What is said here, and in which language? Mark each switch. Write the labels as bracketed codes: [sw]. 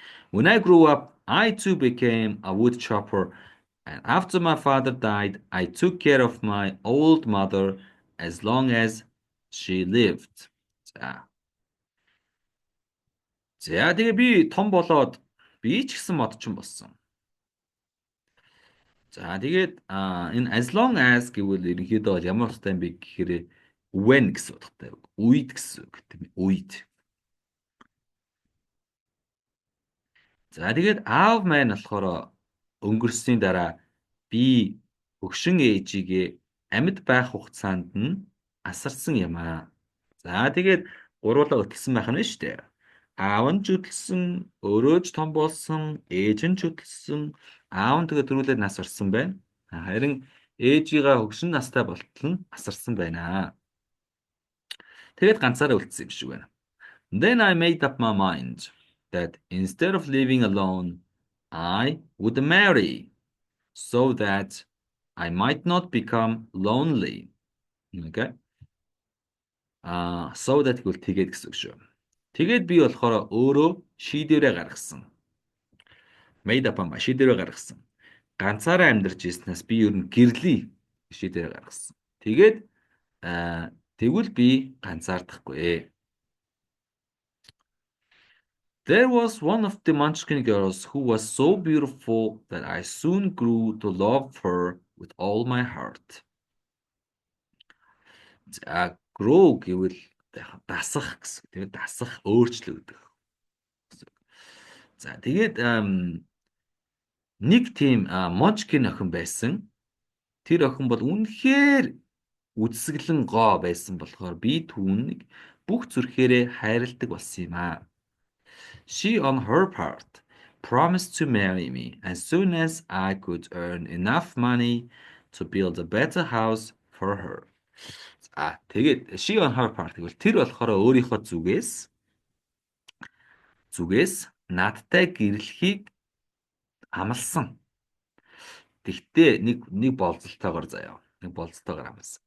[en] When I grew up, I too became a wood chopper, and after my father died, I took care of my old mother as long as she lived. [mn] За. За тэгээ би том болоод би ч гэсэн модчин болсон. За тэгээд энэ as long as гэвэл ерөнхийдөө ямар утгатай юм бэ гэхээр when гэсэн утгатай. Үед гэсэн үг тийм ээ. Үед. За тэгээд аав маань болохоор өнгөрсний дараа би өгшин ээжигээ амьд байх хугацаанд нь асарсан юм аа. За тэгээд гуруулаа өтгсөн байх нь шүү дээ. Аав нь ч хөдөлсөн, өөрөө ч том болсон, ээж нь ч хөдөлсөн, аав нь тэгээд төрүүлээд нас орсон байна. Харин ээжигээ хөгшин настай болтол нь асарсан байна. Тэгээд ганцаараа үлдсэн юм шиг байна. [en] Then I made up my mind that instead of living alone, I would marry so that I might not become lonely. Okay? [mn] So that гэвэл тэгээд гэсэн үг шүү. Тэгээд би болохоор өөрөө шийдвэрээ гаргасан. [en] Made up my [mn] шийдвэрээ гаргасан. Ганцаараа амьдарч ирснээс би ер нь гэрлээ шийдвэрээ гаргасан. Тэгээд тэгвэл би ганцаардахгүй. [en] There was one of the Munchkin girls who was so beautiful that I soon grew to love her with all my heart. [mn] За, grow гэвэл дасах гэсэн. Тэгээд дасах, өөрчлөгдөх. За, тэгээд нэг тийм Munchkin охин байсан. Тэр охин бол үнэхээр Үдсгэлэн гоо байсан болохоор би түүнийг бүх зүрхээрээ хайрладаг болсон юм аа. [en] She, on her part, promised to marry me as soon as I could earn enough money to build a better house for her. [mn] Тэгээд [en] she on her part [mn] гэвэл тэр болохоор өөрийнхөө зүгээс надтай гэрлэхийг амласан. Тэгтээ нэг болцолтойгоор заяа. Нэг болцолтойгоор амласан.